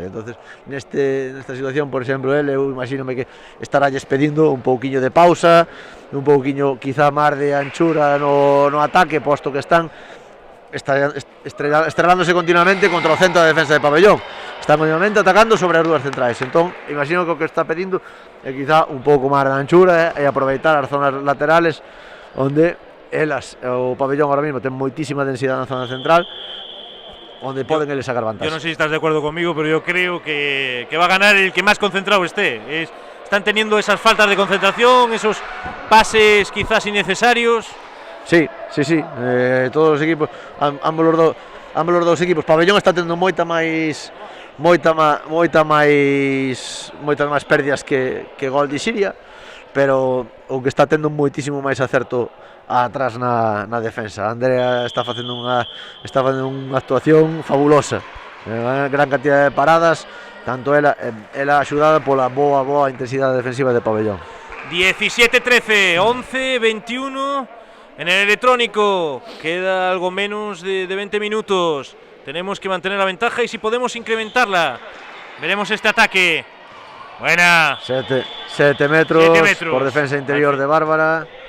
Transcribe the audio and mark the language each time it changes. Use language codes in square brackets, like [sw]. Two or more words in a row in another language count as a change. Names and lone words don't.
[gl] Entonces, nesta situación, por exemplo, eu imagínome que estaralles pedindo un pouquiño de pausa, un pouquiño quizá máis de anchura no ataque, posto que están estrelándose continuamente contra o centro da defensa de Pabellón. Están continuamente atacando sobre as dúas centrais. Entón, imagino que o que está pedindo é quizá un pouco máis de anchura e aproveitar as zonas laterales onde o Pabellón [es] ahora mismo [gl] ten moitísima densidade na zona central, onde poden eles sacar vantaxe. [es] Yo no sé si estás de acuerdo conmigo, pero yo creo que va a ganar el que más concentrado esté. Están teniendo esas faltas de concentración, esos pases quizás innecesarios. [gl] Sí, todos os equipos, ambos os dous equipos. Pabellón está tendo moitas máis pérdidas que gol de Siria, pero o que está tendo moitísimo máis acerto atrás na defensa. Andrea está facendo unha actuación fabulosa, gran cantidad de paradas, tanto ela axudada pola boa intensidade defensiva de Pabellón. [es] 17-13, 11-21 en el electrónico. Queda algo menos de 20 minutos. Tenemos que mantener la ventaja y si podemos incrementarla. Veremos este ataque. Buena. 7 metros por defensa interior de Bárbara.